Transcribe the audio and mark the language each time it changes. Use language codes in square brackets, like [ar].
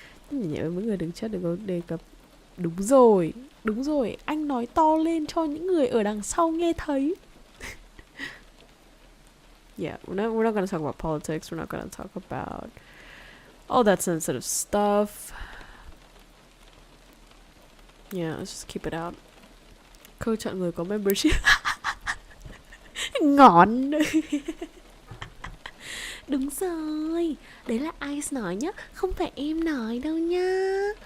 [vi] Nhẹ mấy người đừng chat, đừng có đề cập. Đúng rồi, anh nói to lên cho những người ở đằng sau nghe thấy. [en] Yeah, we're not gonna talk about politics, we're not gonna talk about all that sensitive stuff. Yeah, let's just keep it out. [vi] Câu chọn người có membership. Ngon. Đúng rồi, đấy là Ice nói nhá, không phải em nói đâu nha.